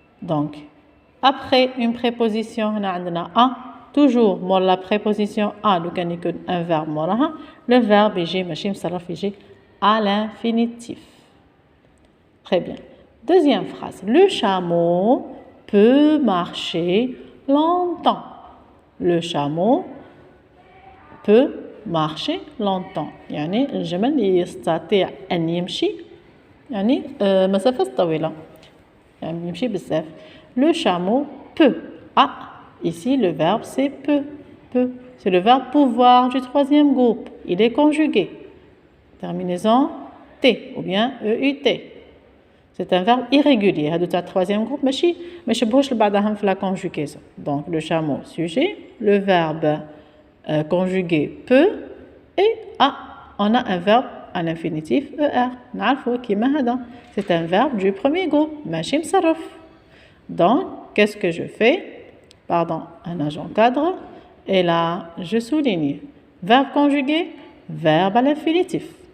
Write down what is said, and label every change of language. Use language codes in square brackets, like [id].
[fr] Donc, après une préposition, on a a, toujours [ar] مور [fr] la préposition a, [ar] لو كان يكون [fr] un verbe [ar] موراها, [fr] le verbe [ar] يجي ماشي مصرف يجي [fr] à l'infinitif. Très bien. Deuxième phrase. Le chameau peut marcher longtemps. Le chameau peut marcher longtemps. [ar] يعني الجمل يستطيع أن يمشي يعني مسافة طويلة. يعني يمشي بزاف. [fr] Le chameau peut. Ah, ici le verbe c'est peut. Peut. C'est le verbe pouvoir du troisième groupe. Il est conjugué. Terminaison T ou bien EUT. C'est un verbe irrégulier. [ar] هذا تاع [fr] troisième groupe [ar] ماشي ما يشبهوش لبعضهم في [fr] la conjugaison. Donc le chameau sujet, le verbe conjugué peut et on a un verbe à l'infinitif ER. [ar] نعرفوا كيما هذا. [fr] C'est un verbe du premier groupe [ar] ماشي مصرف. [fr] Donc qu'est-ce que je fais? Pardon, un agent cadre et là je souligne verbe conjugué, verbe à l'infinitif.